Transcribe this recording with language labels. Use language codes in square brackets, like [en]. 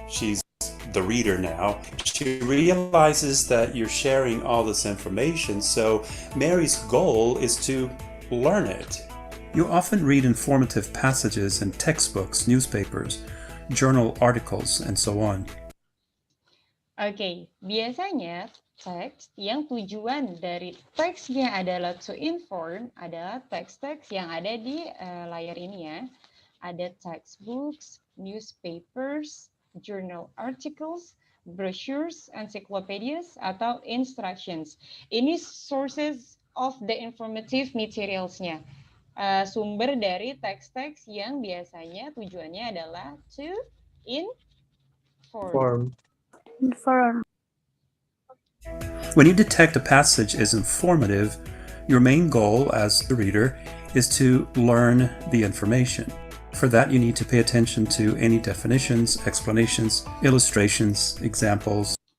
[en] She's the reader now. She realizes that you're sharing all this information, so Mary's goal is to learn it. You often read informative passages in textbooks, newspapers, journal articles, and so on. [id] Oke, biasanya teks yang tujuan dari teksnya adalah [en] to inform [id] adalah teks-teks yang ada di layar ini ya. [en] Ada textbooks, newspapers, journal articles, brochures, encyclopedias, atau instructions. Ini sources of the informative materials-nya. [id] Sumber dari teks-teks yang biasanya tujuannya adalah [en] to inform. Inform. When you detect a passage is informative, your main goal as the reader is to learn the information. For that, you need to pay attention to any definitions, explanations, illustrations, examples.